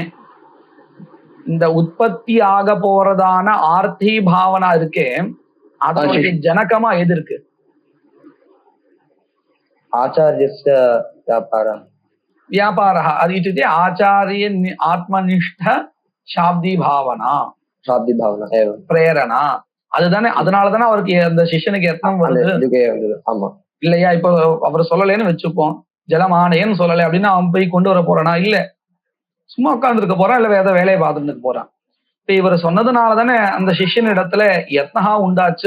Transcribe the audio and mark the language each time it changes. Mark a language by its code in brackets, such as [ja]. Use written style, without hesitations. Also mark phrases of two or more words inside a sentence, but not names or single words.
[ta] இந்த உற்பத்தி ஆக போறதான ஆர்த்தி பாவனா இருக்கே, அதனுடைய ஜனகமா எது இருக்கு? [sa] आचार्यस्य व्यापारः. வியாபாரः அது இत्युक्ते आचार्य आत्मनिष्ठ शाब्दी भावना, शाब्दी भावना एवं பிரேரணா. [ta] அதுதானே, அதனாலதானே அவருக்கு அந்த சிஷ்யனுக்கு எத்தனம் வருது இதுக்கே வந்தது. ஆமா இல்லையா? இப்ப அவர் சொல்லலைன்னு வச்சுப்போம், ஜலமானேன்னு சொல்லலை அப்படின்னா அவன் போய் கொண்டு வர போறானா? இல்ல, சும்மா உட்கார்ந்து இருக்க போறான், இல்ல வேற வேலையை பார்த்துட்டு இருக்க போறான். இப்ப இவர் சொன்னதுனால தானே அந்த சிஷ்யன் இடத்துல யத்னஹா உண்டாச்சு.